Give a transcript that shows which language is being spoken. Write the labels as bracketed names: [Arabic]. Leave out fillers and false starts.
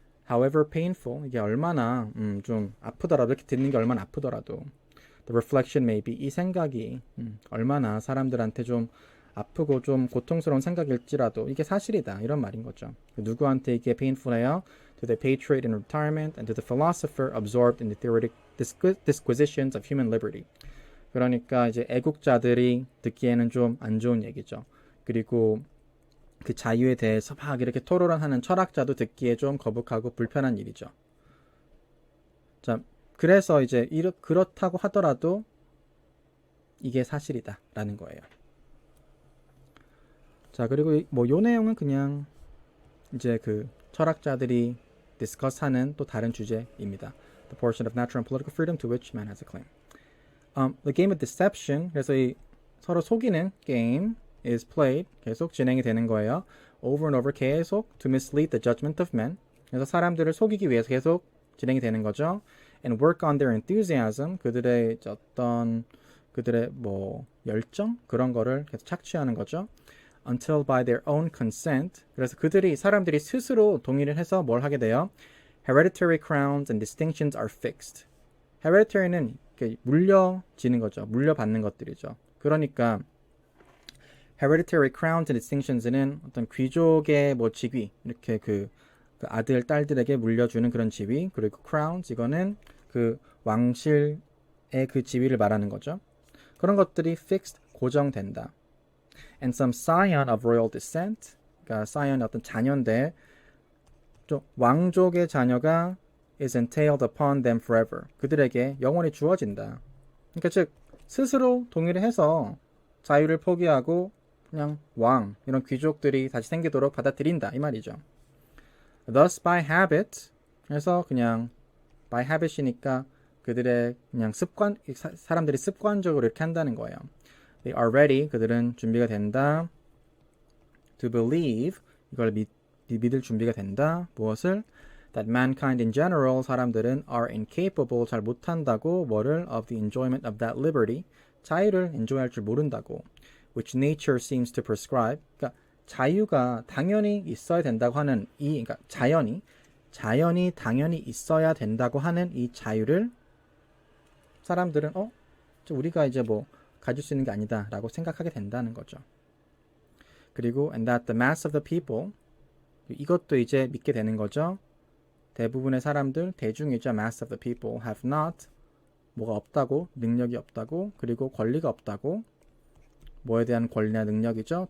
[English] however painful, [Korean] 이게 얼마나 좀 아프더라도, 이렇게 듣는 게 얼마나 아프더라도, [English] the reflection may be, [Korean] 이 생각이 얼마나 사람들한테 좀 아프고 좀 고통스러운 생각일지라도 이게 사실이다, 이런 말인 거죠. 누구한테 이게 painful해요? [English] To the patriot in retirement and to the philosopher absorbed in the theoretic disquisitions of human liberty. [Korean] 그러니까 이제 애국자들이 듣기에는 좀 안 좋은 얘기죠. 그리고 그 자유에 대해서 막 이렇게 토론을 하는 철학자도 듣기에 좀 거북하고 불편한 일이죠. 자, 그래서 이제 그렇다고 하더라도 이게 사실이다 라는 거예요. 자, 그리고 뭐 요 내용은 그냥 이제 그 철학자들이 디스커스하는 또 다른 주제입니다. [English] The portion of natural and political freedom to which man has a claim. The game of deception, [Korean] 그래서 이 서로 속이는 게임 [English] is played, [Korean] 계속 진행이 되는 거예요. [English] Over and over, [Korean] 계속 [English] to mislead the judgment of men. [Korean] 그래서 사람들을 속이기 위해서 계속 진행이 되는 거죠. [English] And work on their enthusiasm, [Korean] 그들의 뭐 열정 그런 거를 계속 착취하는 거죠. [English] Until by their own consent, [Korean] 그래서 사람들이 스스로 동의를 해서 뭘 하게 돼요? [English] Hereditary crowns and distinctions are fixed. [Korean] Hereditary는 물려지는 거죠. 물려받는 것들이죠. 그러니까 [English] hereditary crowns and distinctions [Korean] 는 어떤 귀족의 뭐 직위, 이렇게 그 아들, 딸들에게 물려주는 그런 지위, 그리고 crowns, 이거는 그 왕실의 그 지위를 말하는 거죠. 그런 것들이 fixed, 고정된다. [English] And some scion of royal descent, [Korean] 그러니까 scion의 어떤 자녀인데 좀 왕족의 자녀가 [English] is entailed upon them forever. [Korean] 그들에게 영원히 주어진다. 그러니까 즉 스스로 동의를 해서 자유를 포기하고 그냥 왕, 이런 귀족들이 다시 생기도록 받아들인다 이 말이죠. [English] Thus by habit, [Korean] 그래서 그냥 by habit이니까 그들의 그냥 사람들이 습관적으로 이렇게 한다는 거예요. [English] They are ready, [Korean] 그들은 준비가 된다. [English] To believe, [Korean] 이걸 믿을 준비가 된다. 무엇을? [English] That mankind in general, [Korean] 사람들은 [English] are incapable, [Korean] 잘 못한다고, 뭐를? [English] Of the enjoyment of that liberty, [Korean] 자유를 enjoy할 줄 모른다고. [English] Which nature seems to prescribe, [Korean] 그러니까 자유가 당연히 있어야 된다고 하는 그러니까 자연이 당연히 있어야 된다고 하는 이 자유를 사람들은 우리가 이제 뭐 가질 수 있는 게 아니다라고 생각하게 된다는 거죠. 그리고 [English] and that the mass of the people, [Korean] 이것도 이제 믿게 되는 거죠. 대부분의 사람들, 대중이죠. [English] mass of the people have not, [Korean] 뭐가 없다고, 능력이 없다고, 그리고 권리가 없다고. 뭐에 대한 권리나 능력이죠.